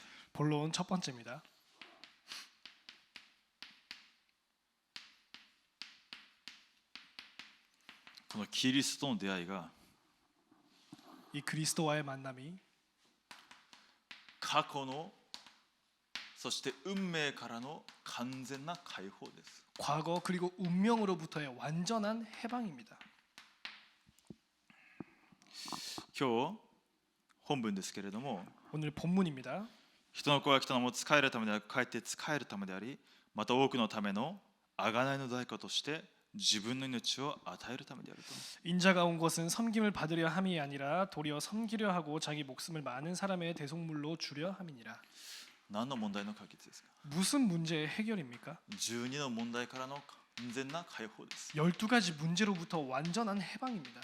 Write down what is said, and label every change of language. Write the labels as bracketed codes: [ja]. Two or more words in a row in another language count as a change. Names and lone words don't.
[ko] 본론 첫 번째입니다. [ja] このキリストとの出会いが [ko] 이 그리스도와의 만남이 [ja] 過去のそして運命からの完全な解放です。 [ko] 과거 그리고 운명으로부터의 완전한 해방입니다. [ja] 今日本文ですけれども、 [ko] 오늘 본문입니다. [ja] 人の子が来たのも仕えるためではなく、かえって仕えるためであり、また多くのための贖いの代価として自分の命を与えるためであると。 [ko] 인자가 온 것은 섬김을 받으려 함이 아니라 도리어 섬기려 하고 자기 목숨을 많은 사람의 대속물로 주려 함이니라. [ja] 何の問題の解決ですか？ [ko] 무슨 문제의 해결입니까? [ja] 12 の問題からの完全な解放です。 [ko] 12가지 문제로부터 완전한 해방입니다.